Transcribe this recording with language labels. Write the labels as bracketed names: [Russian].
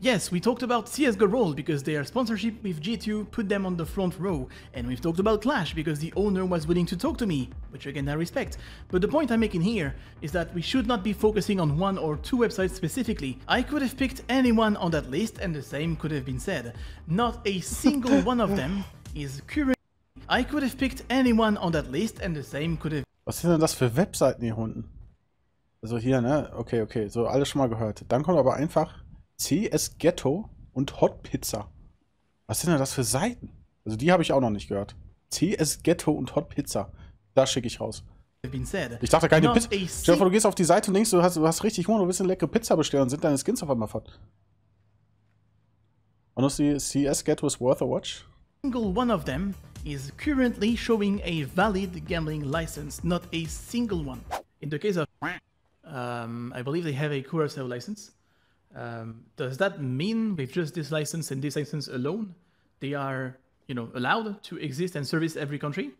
[English] Yes, we talked about CSGO Roll because their sponsorship with G2 put them on the front row, and we've talked about Clash because the owner was willing to talk to me, which again I respect. But the point I'm making here is that we should not be focusing on one or two websites specifically. I could have picked anyone on that list and the same could have been said. Not a single one of them is currently... I could have picked anyone on that list and the same could have... [German] Was sind denn das für Webseiten hier unten? Also hier, ne? Okay, so alles schon mal gehört. Dann kommt aber einfach CSGO und Hot Pizza. Was sind denn das für Seiten? Also die habe ich auch noch nicht gehört. CSGO und Hot Pizza. Da schicke ich raus. Ich dachte keine Pizza. Stell dir vor, du gehst auf die Seite und denkst, du hast richtig Hunger, du willst eine leckere Pizza bestellen und sind deine Skins auf einmal fort. [English] Honestly, CSGO is worth a watch. Single one of them is currently showing a valid gambling license, not a single one. In the case of, I believe they have a Curaçao license. Does that mean with just this license and this license alone, they are, you know, allowed to exist and service every country?